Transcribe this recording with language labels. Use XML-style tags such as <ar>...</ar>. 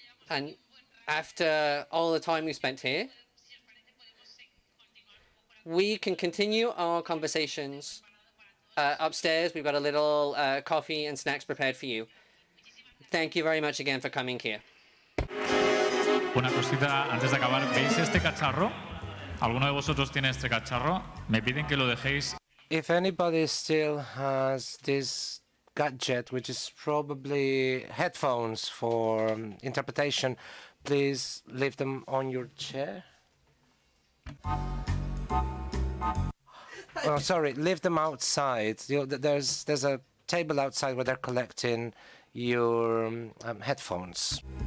<en>And after all the time we spent here, we can continue our conversations upstairs. We've got a little coffee and snacks prepared for you. Thank you very much again for coming here.</en> <es>Una cosita antes de acabar. ¿Veis este cacharro? ¿Alguno de vosotros tiene este cacharro? Me piden que lo dejéis.</es> <en>If anybody still has this gadget, which is probably headphones for interpretation, please leave them on your chair. Oh, sorry, leave them outside. There's a table outside where they're collecting your headphones.</en>